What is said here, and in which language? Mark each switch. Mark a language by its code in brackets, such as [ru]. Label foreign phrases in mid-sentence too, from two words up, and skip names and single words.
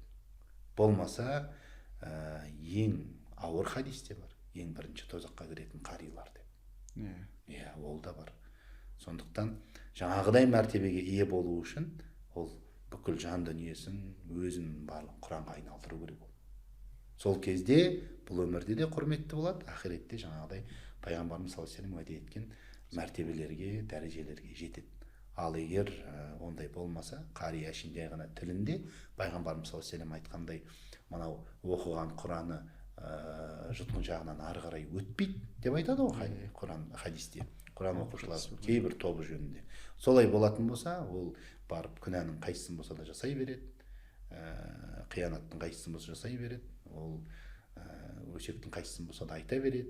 [kk] Болмаса, ең ауыр хадисте бар, ең бірінші тозаққа кіретін қарилар деп. Ол да бар. Сондықтан жаңағыдай мәртебеге ие болу үшін ол бүкіл жан дүниесін, өзін барлық Құранға айналдыру керек. Сол кезде бұл өмірде де құрметті болады, ақиретте жаңағыдай пайғамбарымыз [ar] صلى الله عليه وسلم [kk] уәде еткен мәртебелерге, дәрежелерге жетеді. Ал егер ондай болмаса, қари әшейін жай ғана тілінде пайғамбарымыз [ar] صلى الله عليه وسلم [kk] айтқандай, мынау оқыған Құраны жұтқын жағынан ары қарай өтпейді деп айтады ғой Құран хадисте. Құран оқушылар кейбір тобы жөнінде. Солай болатын болса, ол барып күнәнің қайсысын болса да жасай береді, қиянаттың қайсысын болса жасай береді, ол өсектің қайсысын болса да айта береді.